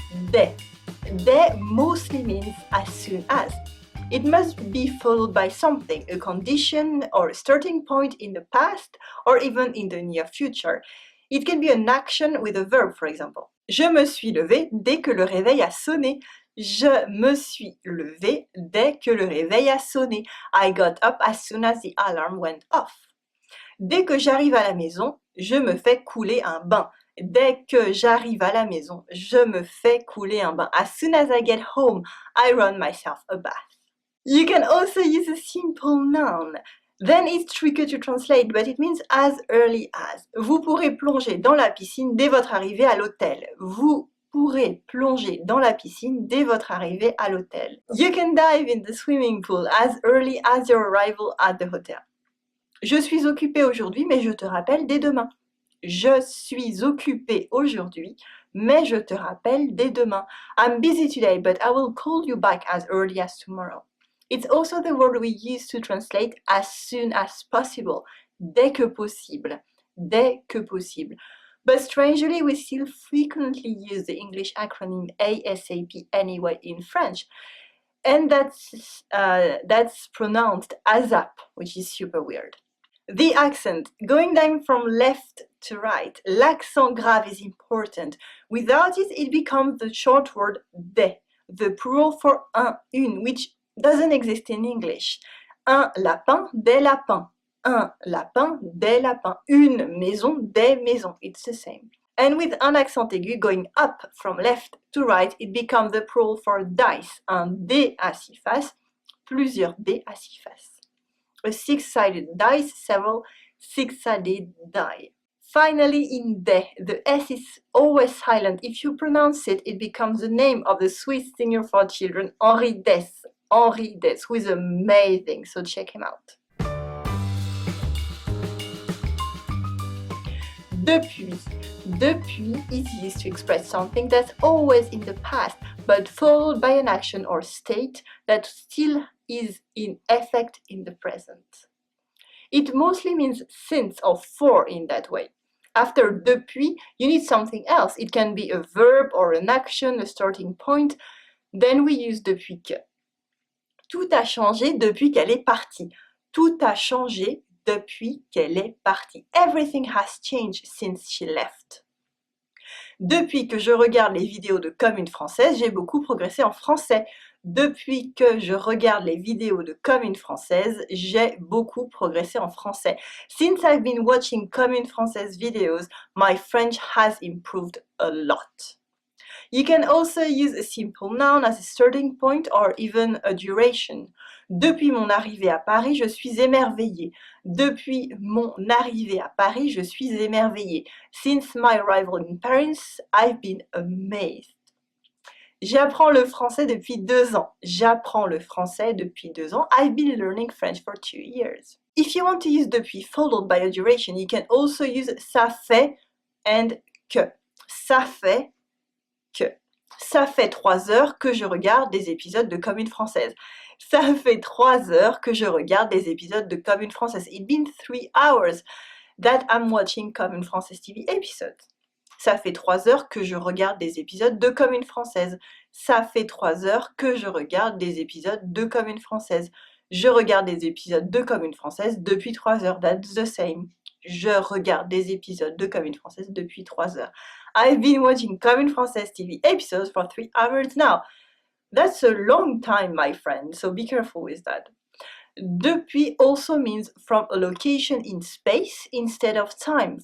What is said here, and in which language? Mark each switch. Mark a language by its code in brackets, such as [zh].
[en] Dès. Dès mostly means as soon as. It must be followed by something, a condition or a starting point in the past or even in the near future. It can be an action with a verb, for example. [fr] Je me suis levé dès que le réveil a sonné. Je me suis levé dès que le réveil a sonné. [en] I got up as soon as the alarm went off. [fr] Dès que j'arrive à la maison, je me fais couler un bain. Dès que j'arrive à la maison, je me fais couler un bain. [en] As soon as I get home, I run myself a bath. You can also use a simple noun. Then it's tricky to translate, but it means as early as. [fr] Vous pourrez plonger dans la piscine dès votre arrivée à l'hôtel. Vous pourrez plonger dans la piscine dès votre arrivée à l'hôtel. [en] You can dive in the swimming pool as early as your arrival at the hotel. [fr] Je suis occupée aujourd'hui, mais je te rappelle dès demain. Je suis occupée aujourd'hui, mais je te rappelle dès demain. [en] I'm busy today, but I will call you back as early as tomorrow. It's also the word we use to translate as soon as possible, [fr] dès que possible, dès que possible. [en] But strangely, we still frequently use the English acronym ASAP anyway in French, and that's pronounced ASAP, which is super weird. The accent, going down from left to right, l'accent grave is important. Without it, it becomes the short word des, the plural for un, une, which doesn't exist in English. [fr] Un lapin, des lapins. Un lapin, des lapins. Une maison, des maisons. [en] It's the same. And with un accent aigu going up from left to right, it becomes the plural for dice. [fr] Un dé à six faces, plusieurs dés à six faces. [en] A six-sided dice, several six-sided die. Finally, in des, the S is always silent. If you pronounce it, it becomes the name of the Swiss singer for children, Henri Dess. Henri Dess, who is amazing, so check him out. Depuis. Depuis is used to express something that's always in the past, but followed by an action or state that still is in effect in the present. It mostly means since or for in that way. After depuis, you need something else. It can be a verb or an action, a starting point. Then we use depuis que. [fr] Tout a changé depuis qu'elle est partie. Tout a changé depuis qu'elle est partie. [en] Everything has changed since she left. [fr] Depuis que je regarde les vidéos de Comme, Française, j'ai beaucoup progressé en français. Depuis que je regarde les vidéos de Comme, Française, j'ai beaucoup progressé en français. [en] Since I've been watching Comme, Française videos, my French has improved a lot. You can also use a simple noun as a starting point or even a duration. [fr] Depuis mon arrivée à Paris, je suis émerveillée. Depuis mon arrivée à Paris, je suis émerveillée. [en] Since my arrival in Paris, I've been amazed. [fr] J'apprends le français depuis 2 ans. J'apprends le français depuis 2 ans. [en] I've been learning French for 2 years. If you want to use depuis followed by a duration, you can also use ça fait and que. [fr] Ça fait que. Ça fait 3 heures que je regarde des épisodes de Comme, Française. Ça fait 3 heures que je regarde des épisodes de Comme, Française. [en] It's been 3 hours that I'm watching Comme, Française TV episodes. [fr] Ça fait 3 heures que je regarde des épisodes de Comme, Française. Ça fait 3 heures que je regarde des épisodes de Comme, Française. Je regarde des épisodes de Comme, Française depuis 3 heures. [en] That's the same. [fr] Je regarde des épisodes de Comme, Française depuis 3 heures. [en] I've been watching Comme, Française TV episodes for 3 hours now. That's a long time, my friend, so be careful with that. Depuis also means from a location in space instead of time.